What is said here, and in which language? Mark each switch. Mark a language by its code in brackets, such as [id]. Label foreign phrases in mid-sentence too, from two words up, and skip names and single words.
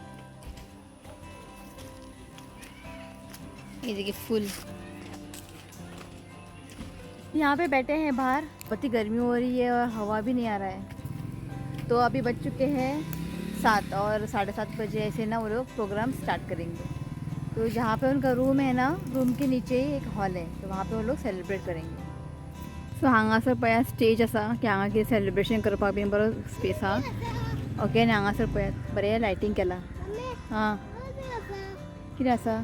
[hi] ये देखिए फुल यहाँ पे बैठे हैं बाहर, बहुत ही गर्मी हो रही है और हवा भी नहीं आ रहा है। तो अभी बज चुके हैं 7 और 7:30 बजे ऐसे ना वो लोग [en] program start [hi] करेंगे। तो जहाँ पे उनका रूम है ना, रूम के नीचे ही एक हॉल है, तो वहाँ पे वो लोग सेलिब्रेट करेंगे। [kok] सो हांगासर पळयात स्टेज असा की हांगा कितें सेलिब्रेशन करपाक बीन बरो स्पेस हा। ओके आनी हांगासर पळयात बरें लायटिंग केला। हाँ कितें आसा।